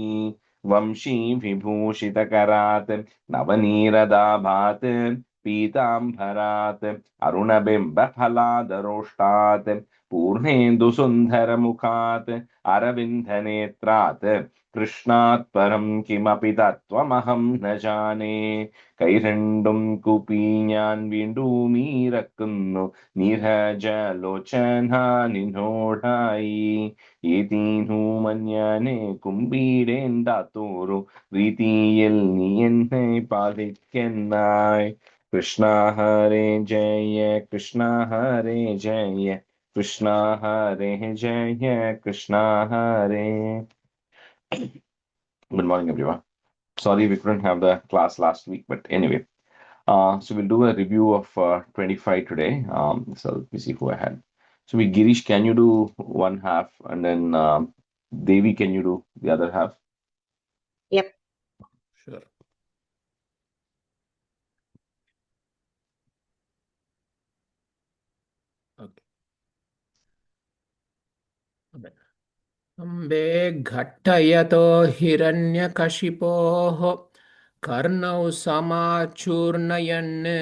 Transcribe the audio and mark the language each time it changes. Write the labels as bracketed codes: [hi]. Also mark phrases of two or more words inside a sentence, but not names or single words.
[sa] वंशी विभूषितकरात् नवनीरदाभात् पीताम्बरात् अरुणबिम्बफलादरोष्टात् पूर्णेन्दुसुन्दरमुखात् अरविन्दनेत्रात् कृष्णात् परं किमपि तत्त्वमहं न जाने. [ml] കൈരണ്ടും കൂപ്പി ഞാൻ വീണ്ടുമീറക്കുന്നു നീരജലോചന നിന്നോടായി. ഏതീനു മഞ്ഞാനെ കുമ്പിടേണ്ടാത്തോരു രീതിയിൽ നീ എന്നെ പാലിക്കെന്നായി. [sa] കൃഷ്ണ ഹരേ ജയ കൃഷ്ണ ഹരേ ജയ കൃഷ്ണ ഹരേ ജയ കൃഷ്ണ ഹരേ. [en] Good morning, everyone. Sorry we couldn't have the class last week, but anyway. So we'll do a review of 25 today. So let me see who I had. So Girish, can you do one half, and then Devi, can you do the other half? Yep. Sure. Okay. [sa] अम्बे घट्टयतो हिरण्यकशिपोः कर्णौ समाचूर्णयन्